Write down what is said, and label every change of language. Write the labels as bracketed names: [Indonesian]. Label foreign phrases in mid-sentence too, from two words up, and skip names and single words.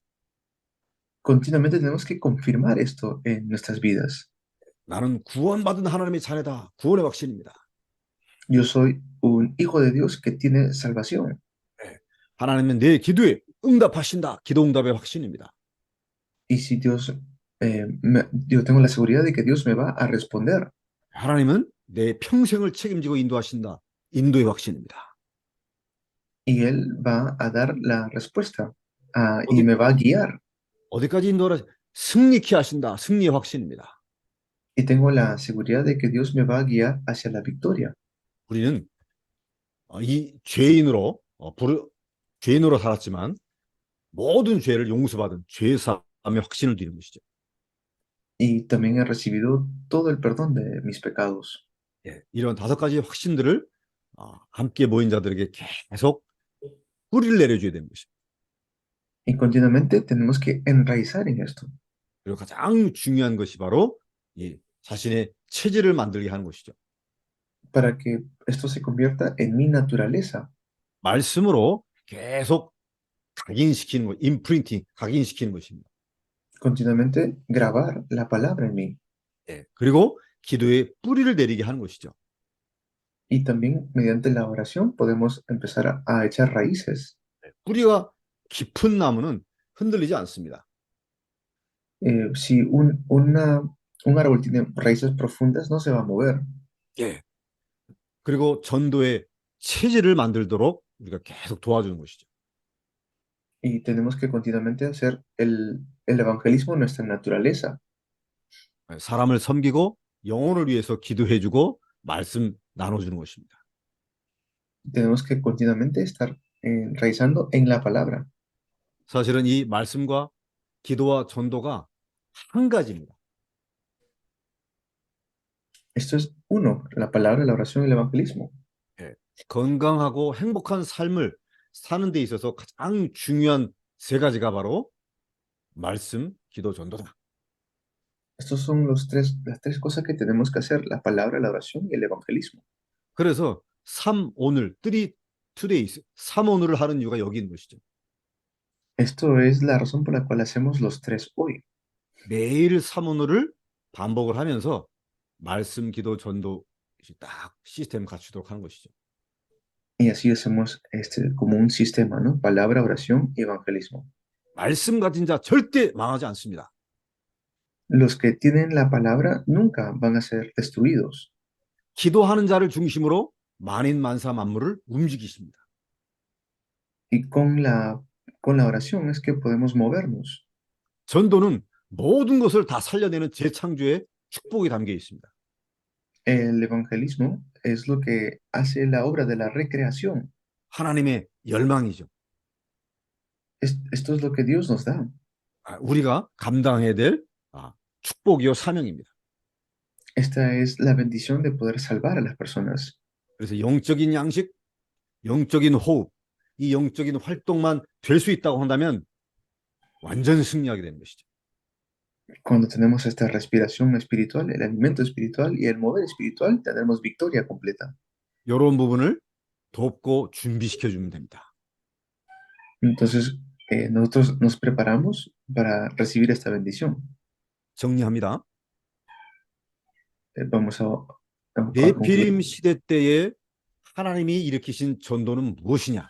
[Spanish] Continuamente tenemos que confirmar esto en nuestras vidas. [Korean] 나는 구원받은 하나님의 자녀다. 구원의 확신입니다. [Spanish] Yo soy un hijo de Dios que tiene salvación. [Korean] 하나님은 내 기도에 응답하신다. 기도 응답의 확신입니다. [Spanish] Y si Dios, yo tengo la seguridad de que Dios me va a responder. [Korean] 하나님은 내 평생을 책임지고 인도하신다. 인도의 확신입니다. [Spanish] Y Él va a dar la respuesta y me va a guiar. [Korean] 어디까지 인도하라? 승리케 하신다. 승리의 확신입니다. [Spanish] Y tengo la seguridad de que Dios me va a guiar hacia la victoria. [Korean] 우리는 이 죄인으로 살았지만 모든 죄를 용서받은 죄사함의 확신을 드리는 것이죠. [Spanish] y también he recibido todo el perdón de mis pecados. [Korean] 예, 이런 5가지 확신들을 함께 모인 자들에게 계속 뿌리를 내려줘야 되는 것입니다. [Spanish] Y continuamente tenemos que enraizar en esto [Korean] 그리고 가장 중요한 것이 바로 이 자신의 체질을 만들게 하는 것이죠. [Spanish] para que esto se convierta en mi naturaleza. [Korean] 말씀으로 계속 각인시키는 것, 임프린팅, 각인시키는 것입니다. [Spanish] Continuamente grabar la palabra en mí. [Korean] 예, 그리고 기도에 뿌리를 내리게 하는 것이죠. [Spanish] Y también mediante la oración podemos empezar a echar raíces. [Korean] 뿌리가 깊은 나무는 흔들리지 않습니다. [Spanish] Si un árbol tiene raíces profundas, no se va a mover. [Korean] 예. 그리고 전도의 체질을 만들도록 우리가 계속 도와주는 것이죠. [Spanish] Y tenemos que continuamente hacer el evangelismo nuestra naturaleza. [Korean] 사람을 섬기고 영혼을 위해서 기도해주고 말씀 나눠주는 것입니다. [Spanish] Tenemos que continuamente estar enraizando en la palabra. [Korean] 사실은 이 말씀과 기도와 전도가 한 가지입니다. [Spanish] Esto es uno, la palabra, la oración y el evangelismo. [Korean] 건강하고 행복한 삶을 사는 데 있어서 가장 중요한 3가지가 바로 말씀, 기도, 전도다. [Spanish] Estos son las tres cosas que tenemos que hacer, la palabra, la oración y el evangelismo. [Korean] 그래서 3오늘, 3days, 3오늘을 하는 이유가 여기 있는 것이죠. [Spanish] Esto es la razón por la cual hacemos los 3 hoy. [Korean] 매일 3오늘을 반복을 하면서 말씀, 기도, 전도 딱 시스템 갖추도록 하는 것이죠. [Spanish] Y así hacemos como un sistema, ¿no? Palabra, oración y evangelismo. [Korean] 말씀 가진 자 절대 망하지 않습니다. [Spanish] Los que tienen la palabra nunca van a ser destruidos. [Korean] 기도하는 자를 중심으로 만인 만사 만물을 움직이십니다. [Spanish] Y con la oración es que podemos movernos. [Korean] 전도는 모든 것을 다 살려내는 재창조의 축복이 담겨 있습니다. [Spanish] El evangelismo es lo que hace la obra de la recreación. [Korean] 하나님의 열망이죠. [Spanish] Esto es lo que Dios nos da. [Korean] 우리가 감당해야 될 축복이요 사명입니다. [Spanish] Esta es la bendición de poder salvar a las personas. [Korean] 그래서 영적인 양식, 영적인 호흡, 이 영적인 활동만 될 수 있다고 한다면 완전 승리하게 되는 것이죠. [Spanish] Cuando tenemos esta respiración espiritual, el alimento espiritual y el mover espiritual, tendremos victoria completa. [Korean] 이런 부분을 돕고 준비시켜 주면 됩니다. [Spanish] Entonces, nosotros nos preparamos para recibir esta bendición. [Korean] 정리합니다. [Spanish] Vamos a [Korean] 네피림 [Spanish] concluir. [Korean] 시대 때에 하나님이 일으키신 전도는 무엇이냐?